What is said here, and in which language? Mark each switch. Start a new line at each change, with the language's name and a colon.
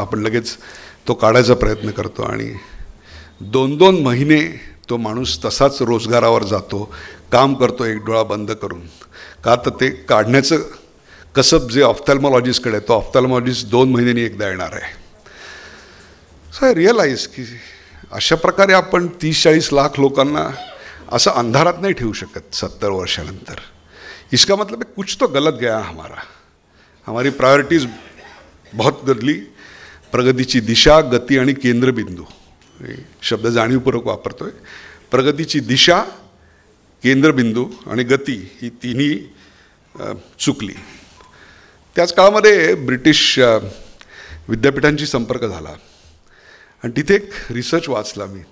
Marathi: आपण लगेच तो काढायचा प्रयत्न करतो आणि 2-2 महिने तो माणूस तसाच रोजगारावर जातो, काम करतो एक डोळा बंद करून. का तर ते काढण्याचं कसब जे ऑफ्थॅल्मॉलॉजिस्टकडे आहे, तो ऑफ्थॅल्मॉलॉजिस्ट 2 महिन्यांनी एकदा येणार आहे.
English: so I realise
Marathi: की अशा प्रकारे आपण 30-40 लाख लोकांना असं अंधारात नाही ठेवू शकत 70 वर्षानंतर.
Hindi: इसका मतलब है कुछ तो गलत गया हमारा. हमारी प्रायोरिटीज बहुत बदली.
Marathi: प्रगतीची दिशा, गती आणि केंद्रबिंदू हे शब्द जाणीवपूर्वक वापरतोय. प्रगतीची दिशा, केंद्रबिंदू आणि गती ही तिन्ही चुकली. त्याच काळामध्ये ब्रिटिश विद्यापीठांशी संपर्क झाला आणि तिथे एक रिसर्च वाचला मी.